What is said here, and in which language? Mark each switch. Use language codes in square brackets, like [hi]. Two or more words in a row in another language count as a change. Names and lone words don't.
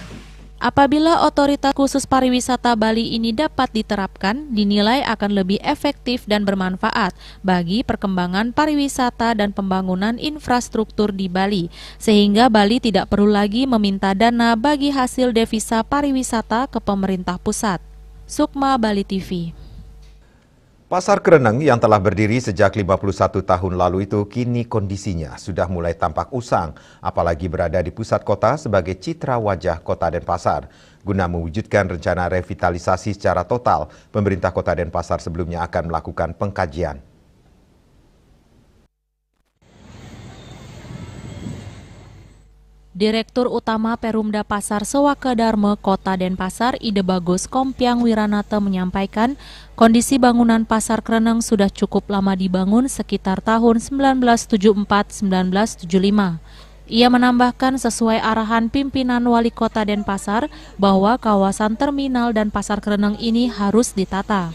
[id] Apabila otoritas khusus pariwisata Bali ini dapat diterapkan, dinilai akan lebih efektif dan bermanfaat bagi perkembangan pariwisata dan pembangunan infrastruktur di Bali, sehingga Bali tidak perlu lagi meminta dana bagi hasil devisa pariwisata ke pemerintah pusat. Sukma, Bali TV. Pasar Kreneng yang telah berdiri sejak 51 tahun lalu itu kini kondisinya sudah mulai tampak usang, apalagi berada di pusat kota sebagai citra wajah Kota Denpasar. Guna mewujudkan rencana revitalisasi secara total, pemerintah Kota Denpasar sebelumnya akan melakukan pengkajian. Direktur Utama Perumda Pasar Sewaka Dharma Kota Denpasar, Ide Bagus Kompiang Wiranata menyampaikan, kondisi bangunan Pasar Kreneng sudah cukup lama dibangun sekitar tahun 1974-1975. Ia menambahkan sesuai arahan pimpinan Wali Kota Denpasar bahwa kawasan terminal dan Pasar Kreneng ini harus ditata.